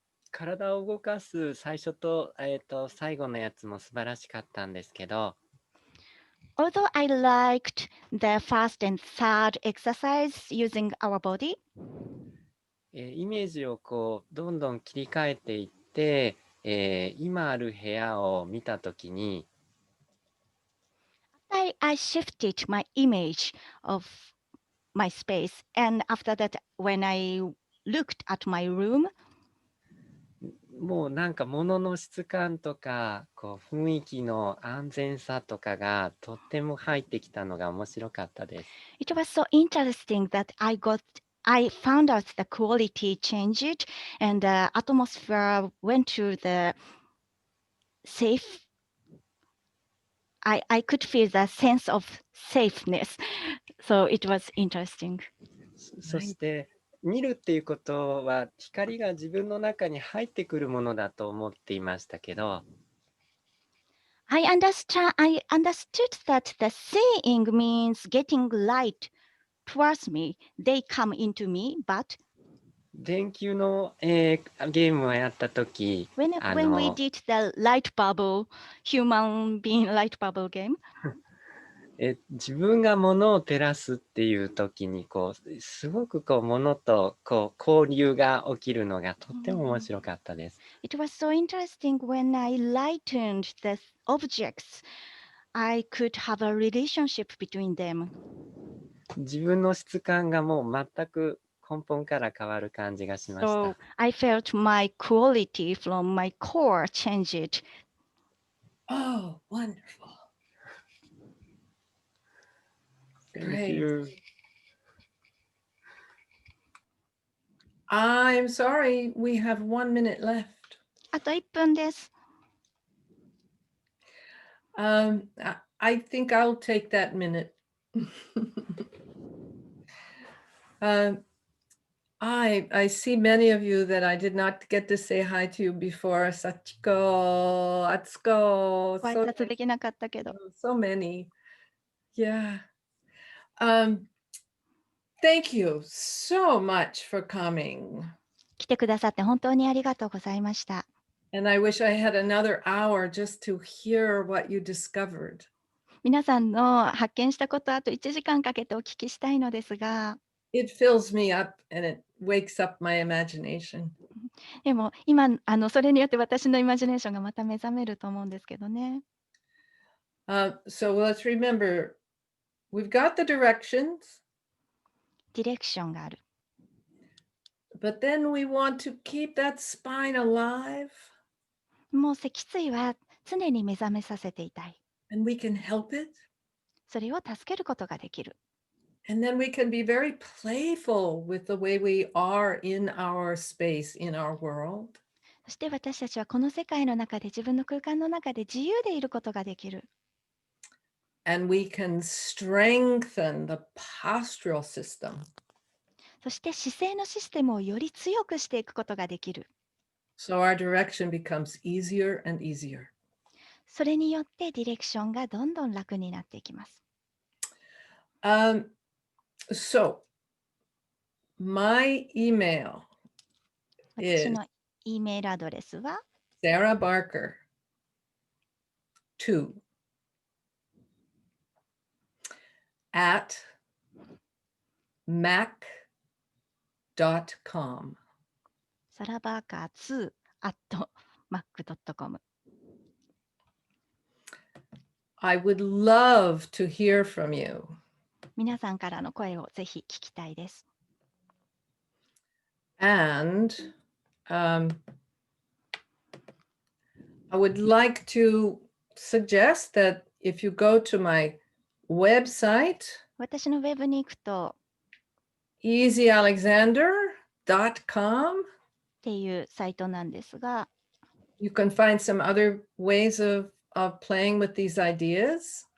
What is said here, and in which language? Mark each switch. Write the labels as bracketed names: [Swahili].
[Japanese] 体を動かす最初と、最後のやつも素晴らしかったんですけど、 [English] Although I liked the first and third exercise using our body, イメージをこうどんどん切り替えていって、今ある部屋を見たときに、 I shifted my image of my space, and after that, when I looked at my room, もうなんか物の質感とかこう雰囲気の安全さとかがとっても入ってきたのが面白かったです。 It was so interesting that I found out the quality changed and the atmosphere went to the safe. I could feel the sense of safeness. So it was interesting. [Japanese] そして見るっていうことは光が自分の中に入ってくるものだと思っていましたけど、 [English] I understood that the seeing means getting light towards me. They come into me, but [Japanese] 電球の、ゲームをやったとき、 [English] when we did the light bubble, human being light bubble game, [Japanese] 自分が物を照らすっていうときにこうすごくこう物とこう交流が起きるのがとっても面白かったです。 [English] It was so interesting when I lightened the objects. I could have a relationship between them. [Japanese] 自分の質感がもう全く根本から変わる感じがしました。 [English] So I felt my quality from my core changed. Oh, wonderful. Thank you. I'm sorry, we have 1 minute left. あと1分です。 I think I'll take that minute. I see many of you that I did not get to say hi to before. Sachiko, Atsuko, [Japanese] ご挨拶できなかったけど。 [English] so many. Yeah. Thank you so much for coming. [Japanese] 来てくださって本当にありがとうございました。 [English] And I wish I had another hour just to hear what you discovered. [Japanese] 皆さんの発見したことあと1時間かけてお聞きしたいのですが、 [English] It fills me up and it wakes up my imagination. [Japanese] でも今それによって私のイマジネーションがまた目覚めると思うんですけどね。 [English] So let's remember, we've got the directions. [Japanese] ディレクションがある。 [English] But then we want to keep that spine alive. [Japanese] もう脊椎は常に目覚めさせていたい。 [English] And we can help it. [Japanese] それを助けることができる。 [English] And then we can be very playful with the way we are in our space, in our world. [Japanese] そして私たちはこの世界の中で自分の空間の中で自由でいることができる。 [English] And we can strengthen the postural system. [Japanese] そして姿勢のシステムをより強くしていくことができる。 [English] So our direction becomes easier and easier. [Japanese] それによってディレクションがどんどん楽になっていきます。 [English] So my email [Japanese] 私 [English] is [Japanese] の E メールアドレスは [English] Sarah Barker 2 at mac.com. [Japanese] サラバーカー2 at mac.com。 [English] I would love to hear from you. [Japanese] 皆さんからの声をぜひ聞きたいです。 [English] And I would like to suggest that if you go to my website, [Japanese] 私のウェブに行くと [English] easyalexander.com, [Japanese] っていうサイトなんですが、 [English] you can find some other ways of playing with these ideas.